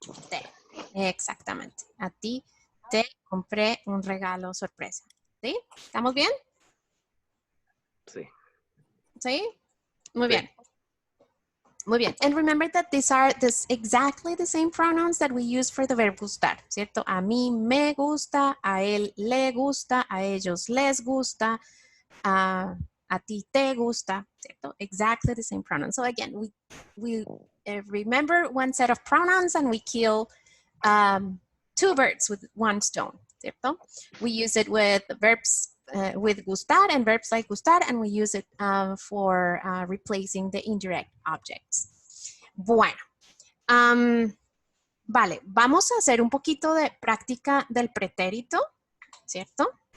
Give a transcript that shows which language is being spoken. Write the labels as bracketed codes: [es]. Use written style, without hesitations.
[es] te. Exactamente. A ti te compré un regalo sorpresa. ¿Sí? ¿Estamos bien? Sí. ¿Sí? Muy Sí. bien. Muy bien. [en] And remember that these are exactly the same pronouns that we use for the verb gustar, ¿cierto? [es] A mí me gusta, a él le gusta, a ellos les gusta, a ti te gusta, ¿cierto? [en] Exactly the same pronouns. So again, we remember one set of pronouns and we kill two birds with one stone, ¿cierto? We use it with verbs with gustar and verbs like gustar, and we use it for replacing the indirect objects. [es] Bueno, vale, vamos a hacer un poquito de práctica del pretérito, ¿cierto?